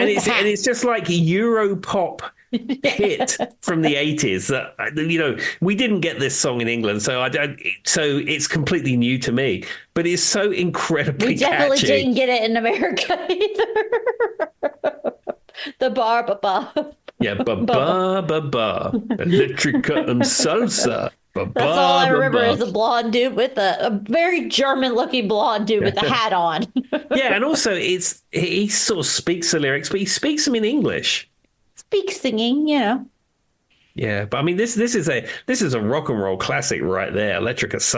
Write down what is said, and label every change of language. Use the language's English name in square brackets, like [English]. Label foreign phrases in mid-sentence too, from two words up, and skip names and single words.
[English] and it's just like Europop hit from the 80s that, you know, we didn't get this song in England, so it's completely new to me, but it's so incredibly catchy. We definitely didn't get it in America either. The bar ba ba. Yeah, ba ba ba ba. Electrica and Salsa. That's all I remember is a blonde dude with a very German-looking blonde dude with a hat on. Yeah, and also he sort of speaks the lyrics, but he speaks them in English. Speak singing, you know. Yeah, but I mean, this is a rock and roll classic right there, Electrica Salsa.